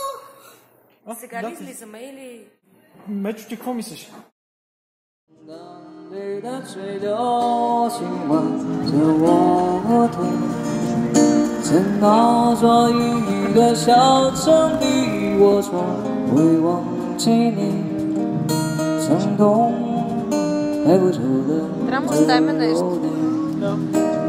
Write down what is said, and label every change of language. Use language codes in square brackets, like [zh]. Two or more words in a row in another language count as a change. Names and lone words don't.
[bg] Сега ли излизаме или... Мечо, ти какво мислиш? [zh] 你的水流亲吻着我腿，在那座阴雨的小城里，我从未忘记你，曾痛带不走的忧虑。